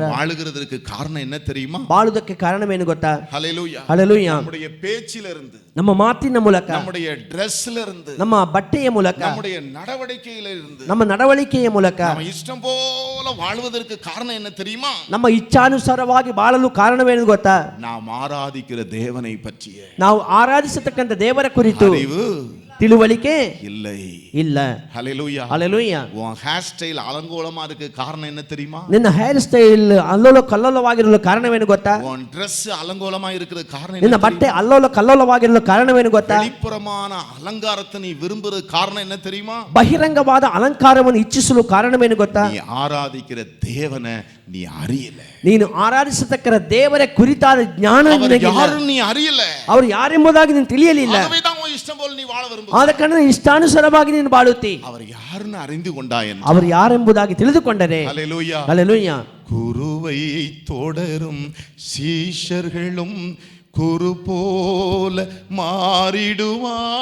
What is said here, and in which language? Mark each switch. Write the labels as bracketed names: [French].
[Tamil] நாம் வாழுகிறதற்கு காரணம் என்ன தெரியுமா? [Kannada] ಬಾಳುವುದಕ್ಕೆ ಕಾರಣವೇನು ಗೊತ್ತಾ? ஹalleluya, ಹಲ್ಲೆಲೂಯಾ. [Tamil] நம்முடைய பேச்சிலிருந்து, [Kannada] ನಮ್ಮ ಮಾತಿನ ಮೂಲಕ, [Tamil] நம்முடைய ட்ரெஸ்ல இருந்து, [Kannada] ನಮ್ಮ ಬಟ್ಟೆಯ ಮೂಲಕ, [Tamil] நம்முடைய நடவடிக்கையிலிருந்து, [Kannada] ನಮ್ಮ ನಡವಳಿಕೆಯ ಮೂಲಕ [Tamil] நம்ம இஷ்டம் போல வாழ்வதற்கு காரணம் என்ன தெரியுமா? [Kannada] ನಮ್ಮ ಇಚ್ಛಾನುಸಾರವಾಗಿ ಬಾಳಲು ಕಾರಣವೇನು ಗೊತ್ತಾ? [Tamil] நாம் ஆராதிக்கிற தேவனை பற்றிய [Kannada] ನಾವು ಆರಾಧಿಸತಕ್ಕಂತ ದೇವರ ಕುರಿತು [Tamil] அறிவு [Kannada] ತಿಳುವಳಿಕೆ [Tamil] இல்லை. [Kannada] ಇಲ್ಲ. ஹalleluya, ಹಲ್ಲೆಲೂಯಾ. [Tamil] உன் ஹேர் ஸ்டைல் அலங்கோலமா இருக்கு, காரணம் என்ன தெரியுமா? [Kannada] ನಿನ್ನ ಹೇರ್ ಸ್ಟೈಲ್ ಅಲ್ಲೋಲ ಕಲ್ಲೋಲವಾಗಿರಲು ಕಾರಣವೇನು ಗೊತ್ತಾ? [Tamil] உன் Dress அலங்கோலமா இருக்கிற காரணம் [Kannada] ನಿನ್ನ [Tamil] என்ன? [Kannada] ಬಟ್ಟೆ ಅಲ್ಲೋಲ ಕಲ್ಲೋಲವಾಗಿರಲು ಕಾರಣವೇನು ಗೊತ್ತಾ? [Tamil] வெளிப்புறமான அலங்காரத்தை நீ விரும்புற காரணம் என்ன தெரியுமா? [Kannada] ಬಹಿರಂಗವಾದ ಅಲಂಕಾರವನ್ನು ಇಚ್ಛಿಸಲು ಕಾರಣವೇನು ಗೊತ್ತಾ? [Tamil] நீ ஆராதிக்கிற தேவனை நீ அறியல. [Kannada] ನೀನು ಆರಾಧಿಸತಕ್ಕ ದೇವರ ಕುರಿತಾದ ಜ್ಞಾನ ನಿನಗಿಲ್ಲ. [Tamil] ಯಾರು ನೀ அறியல. [Kannada] ಅವರು ಯಾರೆಂಬುದಾಗಿ ನೀನು ತಿಳಿಯಲಿಲ್ಲ. [Tamil] ஆகவே தான் உன் இஷ்டம் போல நீ வாழ விரும்புகிறாய். [Kannada] ಆದ ಕಾರಣ ಇಷ್ಟಾನುಸಾರವಾಗಿ ನೀನು ಬಾಳುತ್ತಿ. [Tamil] அவர் யாருன்னு அறிந்து கொண்டாய். [Kannada] ಅವರು ಯಾರೆಂಬುದಾಗಿ ತಿಳಿದುಕೊಂಡರೆ. ஹalleluya, ಹಲ್ಲೆಲೂಯಾ. [Tamil] குருவை தொடரும் சீஷர்களும் குரு போல மாறிடுவார்.